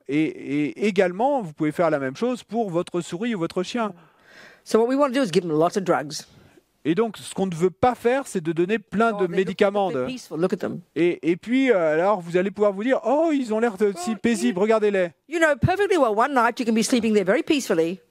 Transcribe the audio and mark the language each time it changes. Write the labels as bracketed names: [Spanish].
[French] Et également, vous pouvez faire la même chose pour votre souris ou votre chien. [English] So what we want to do is give them lots of drugs. [French] Et donc, ce qu'on ne veut pas faire, c'est de donner plein de médicaments. [English] Look at them. [French] Et puis, alors, vous allez pouvoir vous dire, oh, ils ont l'air si paisibles, regardez-les. [English] You know perfectly well one night you can be sleeping there very peacefully.